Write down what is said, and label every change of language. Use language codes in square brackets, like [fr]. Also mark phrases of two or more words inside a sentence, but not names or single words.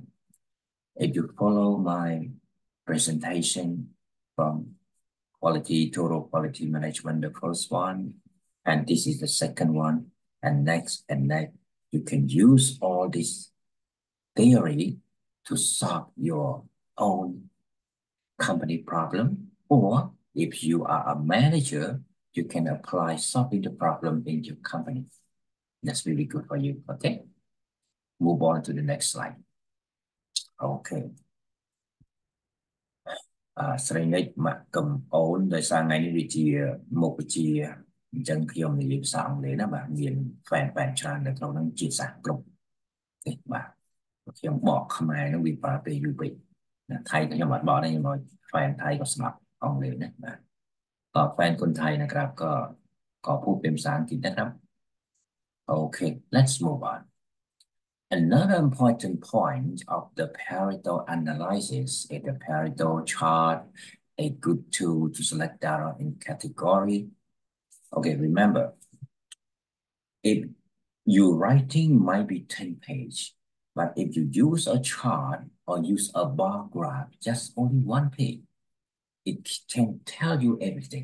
[en] If you follow my presentation from total quality management, the first one, and this is the second one, and next, you can use all this theory to solve your own company problem, or if you are a manager, you can apply solving the problem in your company. That's really good for you, okay? Move on to the next slide. Okay. [km] ស្រីនិចមកកំអូនដោយសារថ្ងៃនេះវាជាមុខវិជ្ជាអញ្ចឹងខ្ញុំនិយាយភាសាអង់គ្លេសណាបាទមានហ្វេនច្រើននៅក្នុងហ្នឹងជាសាស្ត្រគ្រប់ទេបាទខ្ញុំបកខ្មែរហ្នឹងវាប្រើពេលយូរពេកណាថៃខ្ញុំអត់បកទេខ្ញុំឲ្យហ្វេនថៃក៏ស្ដាប់អង់គ្លេសណាបាទក៏ហ្វេន [th] คนไทยนะครับก็พูดเป็นภาษาอังกฤษนะครับ [en] Okay, let's move on. Another important point of the Pareto analysis is the Pareto chart, a good tool to select data in category. Okay, remember, if your writing might be 10 pages, but if you use a chart or use a bar graph, just only 1 page, it can tell you everything.